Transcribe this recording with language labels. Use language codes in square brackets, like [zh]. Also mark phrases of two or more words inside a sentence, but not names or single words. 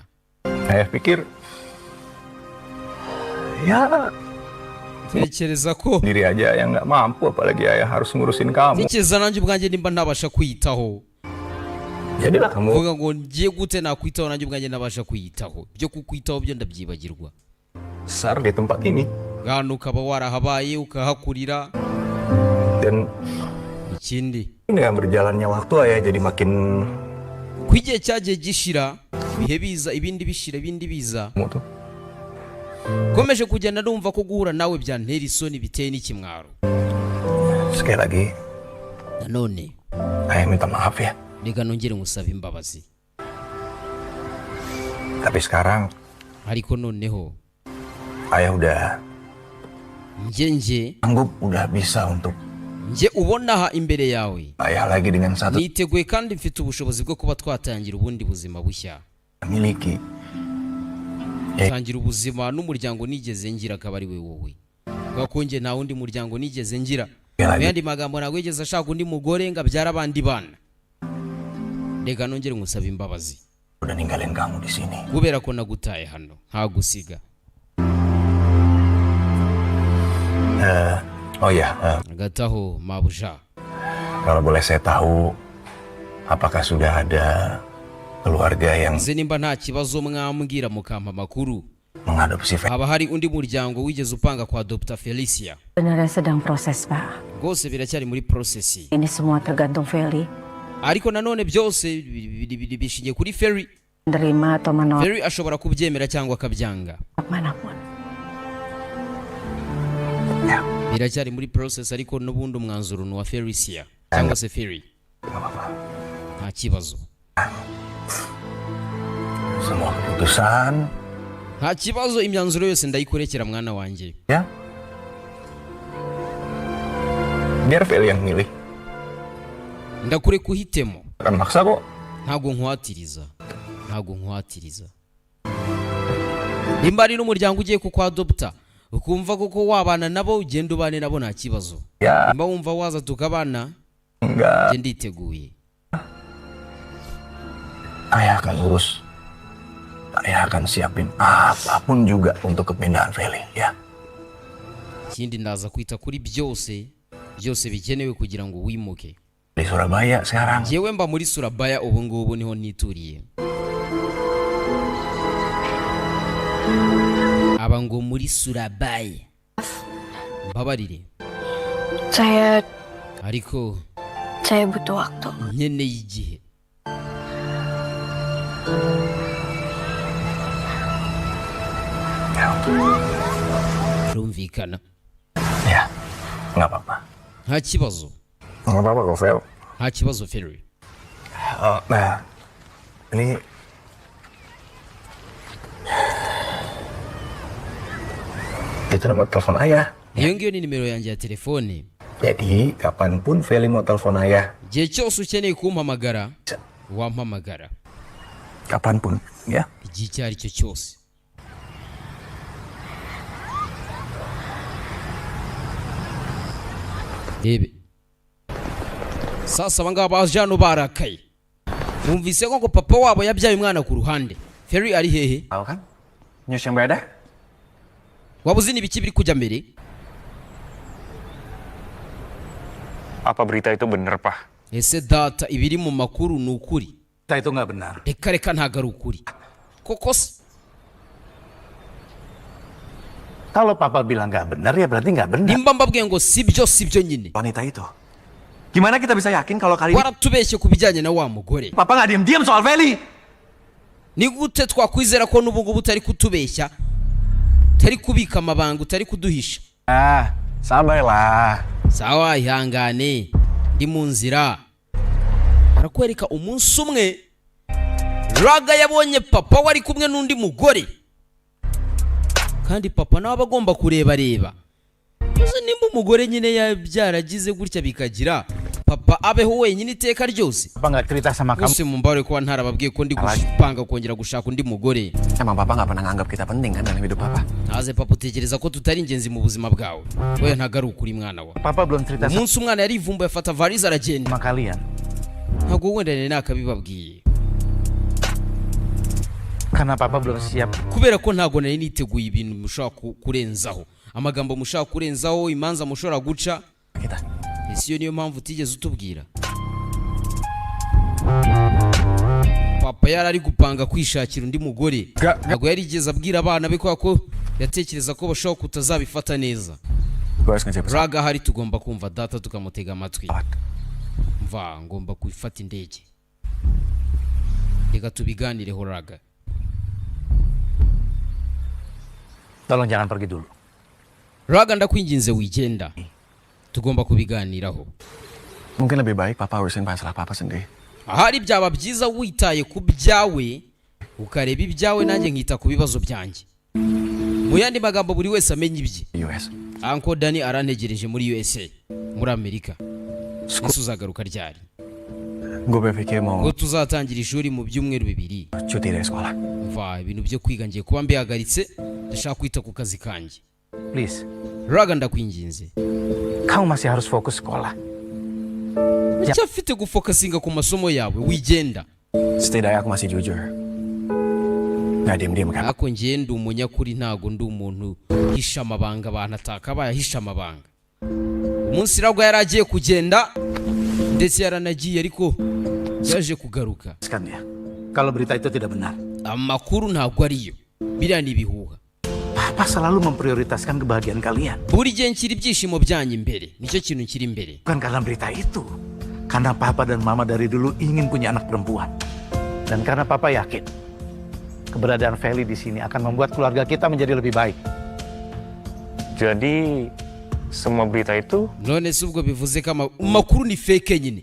[id] Ayah pikir ya [rw] Tekereza ko [id] diri aja yang nggak mampu, apalagi ayah harus ngurusin kamu. [rw] tekereza nanjye ubwanjye nimba ntabasha kwiyitaho, [id] Jadilah kamu [rw] vuga ngo ngiye gute nakwitaho nanjye ubwanjye ntabasha kwiyitaho. Byo kukwitaho byo ndabyibagirwa. [id] besar di tempat ini [rw] Gano ukaba warahabaye ukahakurira. [id] dan [rw] Ikindi [id] dengan berjalannya waktu ayah jadi makin [rw] ku igihe cyagiye gishira, ibihe biza ibindi bishira ibindi biza, [id] kamu tuh [rw] komeje kugenda numva ko guhura nawe byantera isoni biteye n'ikimwaro. [id] sekali lagi [rw] Nanone [id] ayah minta maaf ya. [rw] reka nongere ngusaba imbabazi. [id] Tapi sekarang [rw] Ariko noneho [id] ayah udah [rw] njye [id] sanggup, udah bisa untuk [rw] ubona aha imbere yawe, [id] ayah lagi dengan satu [rw] niteguye kandi mfite ubushobozi bwo kuba twatangira ubundi buzima bushya, [id] miliki. [rw] tangira ubuzima n'umuryango nigeze ngira akaba ari we wowe. Kubera ko njye nta wundi muryango nigeze ngira. Mu yandi magambo ntabwo yigeze ashaka undi mugore ngo abyara abandi bana. Reka nongere ngusaba imbabazi [id] Udah ninggalin kamu di sini. [rw] kubera ko nagutaye hano ntagusiga. [id] Oh ya, [rw] Gataho mabuja, [id] kalau boleh saya tahu, apakah sudah ada keluarga yang [rw] nze nimba nta kibazo mwambwira mukampa amakuru, [id] mengadopsi Fel? [rw] haba hari undi muryango wigeze upanga kwa Dr. [id] Felicia? Beneran sedang proses, Pak. [rw] Rwose biracyari muri prosesi, [id] Ini semua tergantung Feli. [rw] ariko nanone byose bishingiye kuri Ferry. [id] Menerima atau menolak [rw] Ferry ashobora kubyemera cyangwa akabyanga. [id] manapun. Ya, [rw] Biracyari muri process, ariko n'ubundi umwanzuro ni wa Felicia cyangwa se Ferry. [id] nggak apa-apa. [rw] Nta kibazo, Semua keputusan, nta kibazo, imyanzuro yose ndayikurekera mwana wanjye. [id] ya, biar Fel yang milih. [rw] Ndakure kuhitemo, [id] Akan maksa kok. [rw] ntago nkwatiriza, ntago nkwatiriza. Nimba ari n'umuryango ugiye kukwadopta ukumva koko wabana nabo, ugenda ubane nabo nta kibazo. [id] Ya, [rw] Nimba wumva waza tukabana, [id] enggak. [rw] njye nditeguye. [id] Ayah akan urus. Ayah akan siapin apapun juga untuk kepindahan Feli, ya. [rw] ikindi ndaza kwita kuri byose bikenewe kugira ngo wimuke. [id] Di Surabaya sekarang. [rw] Jewe mba muri Surabaya ubu ngubu niho nituriye. Aba ngo muri Surabaya. Mbabarire. Ariko [id] saya butuh waktu. [rw] nkeneye igihe. Rumvikana. [id] Ya, nggak apa-apa. [rw] Nta kibazo. [id] Nggak apa-apa kok, Fel. [rw] Nta kibazo Ferry. [id] Nah, ini itu nomor telepon ayah. [rw] Iyo ngiyo ni nimero yanjye ya telefone. [id] Jadi, kapanpun Feli mau telepon ayah. [rw] Igihe cyose ukeneye kumpamagara, wampamagara. [id] Kapanpun, ya. [rw] Igihe icyo ari cyo cyose. Rebe. Sasa abangaba baje hano barakaye. Numvise ko ngo papa wabo yabyaye umwana ku ruhande. Ferry ari hehe? [id] Tahu kan? News yang beredar? [rw] Waba uzi n'ibiki biri kujya mbere? [id] Apa berita itu benar, Pak? [rw] Ese data ibiri mu makuru ni ukuri? [id] Itu nggak benar. [rw] Reka ntago ari ukuri. Koko se? [id] Kalau papa bilang nggak benar, ya berarti nggak benar. [rw] Nimba mbabwiye ngo sibyo nyine. [id] Wanita itu. Gimana kita bisa yakin kalau kali ini [rw] Waratubeshye ku bijyanye na wa mugore. [id] Papa nggak diam-diam soal Feli? [rw] Ni gute twakwizera ko n'ubu ngubu utari kutubeshya? Utari kubika amabanga, utari kuduhisha? [id] Sabarlah. [rw] Sawa, ihangane. Ndi mu nzira. Arakwereka umunsi umwe Raga yabonye papa wari kumwe n'undi mugore. Kandi papa nawe abagomba kureba. Uzi nimba umugore nyine yabyaragize gutya bikagira papa abeho wenyine iteka ryose. [id] Papa nggak cerita sama kamu. [rw] Use mumbare ko ntarababwiye ko ndi gupanga kongera gushaka undi mugore. [id] Emang papa nggak pernah nganggap kita penting kan dalam hidup papa? [rw] Naze papa utekereza ko tutari ingenzi mu buzima bwawe. Oya ntago ari ukuri mwana wa. [id] Papa belum cerita sama [rw] Umunsi umwana yarivumbuye afata valize aragenda. [id] kalian. [rw] Ntago wenda nene nakabibabwiye. [id] Karena papa belum siap. [rw] Kubera ko ntago nari niteguye ibintu mushaka kurenzaho. Amagambo mushaka kurenzaho, imanza mushora guca. [id] Kita. [rw] Ese yo niyo mpamvu utigeze utubwira. Papa yarari gupanga kwishakira undi mugore. Ntago yarigeze abwira abana be ko yatekereza ko bashaka kutazabifata neza. [id] Gue harus ngecek pesawat. [rw] Raga hari tugomba kumva data tukamutega amatwi. Mva ngomba kwifata indege. Reka tubiganireho Raga. [id] Tolong jangan pergi dulu. [rw] Raga ndakwinginze wigenda. Tugomba kubiganiraho. [id] Mungkin lebih baik papa urusin masalah papa sendiri. [rw] Ahari byaba byiza witaye ku byawe ukareba ibyawe nanjye nkita ku bibazo byanjye. Mu yandi magambo buri wese amenye ibye. US. Uncle Danny arantegereje muri USA, muri Amerika. Ese uzagaruka ryari? [id] Gue berpikir mau [rw] Ngo tuzatangira ishuri mu byumweru 2. [id] cuti dari sekolah. [rw] Mva ibintu byo kwiga ngiye kuba mbihagaritse, ndashaka kwita ku kazi kanjye. [en] Please. [rw] Raga ndakwinginze. [id] Kamu masih harus fokus sekolah. [rw] Ucyafite gufokasinga ku masomo yawe wigenda. [id] Setidaknya aku masih jujur. Nggak diem-diem kan? [rw] Ako ngiye ndi umunyakuri ntago ndi umuntu hisha amabanga abantu atakabaye ahisha amabanga. Umunsi Raga yaragiye kugenda ndetse yaranagiye ariko yaje kugaruka. [id] Kan ya. Kalau berita itu tidak benar. [rw] Amakuru ntago ariyo. Biriya ni ibihuha. [id] Papa selalu memprioritaskan kebahagiaan kalian. [rw] Buri gihe nshyira ibyishimo byanyu imbere. Nicyo kintu kiri imbere. [id] Bukan karena berita itu. Karena papa dan mama dari dulu ingin punya anak perempuan. Dan karena papa yakin keberadaan Feli di sini akan membuat keluarga kita menjadi lebih baik. Jadi semua berita itu [rw] None se ubwo bivuze ko amakuru ni fake nyine.